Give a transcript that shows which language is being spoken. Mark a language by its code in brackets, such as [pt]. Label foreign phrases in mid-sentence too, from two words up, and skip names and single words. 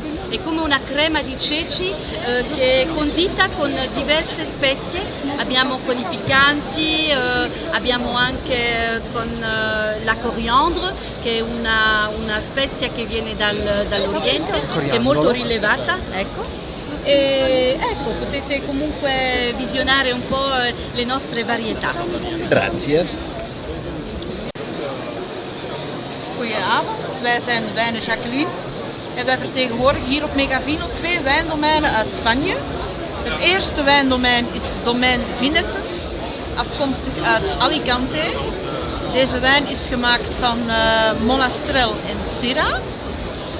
[it] È come una crema di ceci che è condita con diverse spezie, abbiamo con i piccanti, abbiamo anche con la coriandre, che è una spezia che viene dall'Oriente, che è molto rilevata, ecco. E ecco, potete comunque visionare un po' le nostre varietà. Grazie. [nl] Goedenavond, wij zijn de wijnen Jacqueline. En wij vertegenwoordigen hier op Megavino 2 wijndomeinen uit Spanje. Het eerste wijndomein is domein Vinessens, afkomstig uit Alicante. Deze wijn is gemaakt van Monastrell en Syrah.